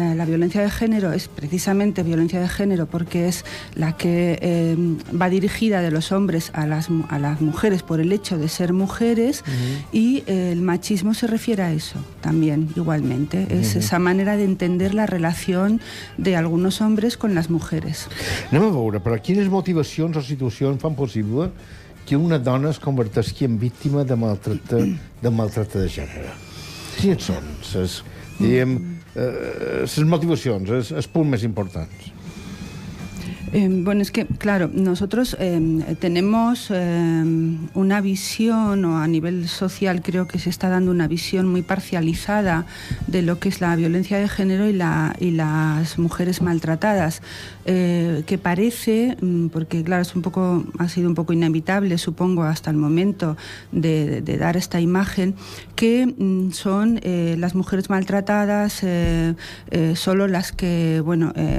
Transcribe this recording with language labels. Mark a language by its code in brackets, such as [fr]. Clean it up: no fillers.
[es] La violencia de género es precisamente violencia de género porque es la que va dirigida de los hombres a las mujeres por el hecho de ser mujeres, y el machismo se refiere a eso también, igualmente. Es esa manera de entender la relación de algunos hombres con las mujeres. [ca] Anem a veure, però quines motivacions o situacions fan possible que una dona es converteixi en víctima de maltracte de gènere? Quines són les motivacions, els punts més importants? [es] Bueno, es que, claro, nosotros tenemos una visión, o a nivel social creo que se está dando una visión muy parcializada de lo que es la violencia de género y las mujeres maltratadas, que parece, porque claro, ha sido un poco inevitable, supongo, hasta el momento de dar esta imagen, que son las mujeres maltratadas solo las que, bueno,